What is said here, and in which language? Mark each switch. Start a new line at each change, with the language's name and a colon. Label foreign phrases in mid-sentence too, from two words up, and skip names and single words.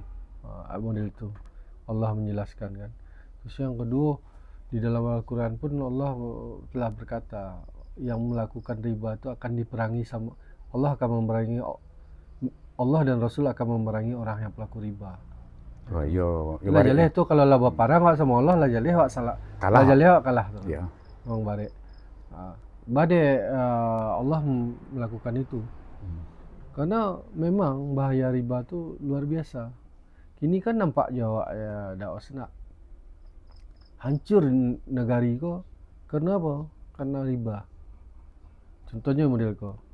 Indonesian: Model itu Allah menjelaskan kan. Terus yang kedua, di dalam Al-Quran pun Allah telah berkata yang melakukan riba itu akan diperangi sama Allah, akan memerangi Allah dan Rasul akan memerangi orang yang pelaku riba. Oh, yo
Minangkabau: Lah jaleh tu kalau lah berparang wak sama Allah, lah jaleh wak salah.
Indonesian: Kalah.
Minangkabau: Lah jaleh wak kalah tu.
Indonesian: Ya. Memang barik. Allah melakukan itu. Karena memang bahaya riba tu luar biasa.
Minangkabau: Kini kan nampak jawab ya dakwah nak hancur negari ko.
Indonesian: Karena apa? Karena riba. Contohnya model ko.